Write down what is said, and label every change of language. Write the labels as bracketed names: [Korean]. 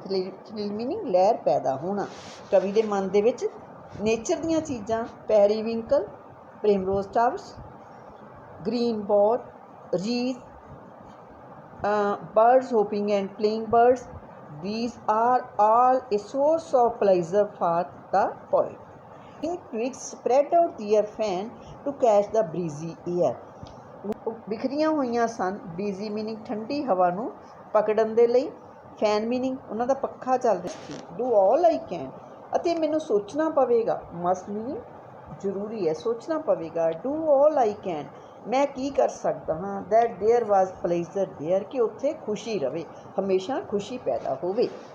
[Punjabi] Thrill meaning ਲਹਿਰ ਪੈਦਾ ਹੋਣਾ। ਕਵੀ ਦੇ ਮਨ ਦੇ ਵਿੱਚ ਨੇਚਰ ਦੀਆਂ ਚੀਜ਼ਾਂ, ਪੈਰੀਵਿੰਕਲ, ਪ੍ਰਿਮਰੋਜ਼ towers, green boat, ਰੀਥ, birds hoping and playing birds, [English] these are all a source of pleasure for the poet. Twigs spread out their fan to catch the breezy air. [Punjabi] ਬਿਖਰੀਆਂ ਹੋਈਆਂ ਸਨ, ਬਰੀਜ਼ੀ ਮੀਨਿੰਗ ਠੰਡੀ ਹਵਾ ਨੂੰ ਪਕੜਨ ਦੇ ਲਈ, ਫੈਨ ਮੀਨਿੰਗ ਉਹਨਾਂ ਦਾ ਪੱਖਾ ਚੱਲ ਰਿਹਾ ਸੀ। [English] do all I can, [Punjabi] ਅਤੇ ਮੈਨੂੰ ਸੋਚਣਾ ਪਵੇਗਾ, ਮਸਟ ਮੀਨਿੰਗ ਜ਼ਰੂਰੀ ਹੈ, ਸੋਚਣਾ ਪਵੇਗਾ। [English] do all I can, [Punjabi] ਮੈਂ ਕੀ ਕਰ ਸਕਦਾ ਹਾਂ। [English] that there was pleasure there, [Punjabi] ਕਿ ਉੱਥੇ ਖੁਸ਼ੀ ਰਵੇ, ਹਮੇਸ਼ਾ ਖੁਸ਼ੀ ਪੈਦਾ ਹੋਵੇ।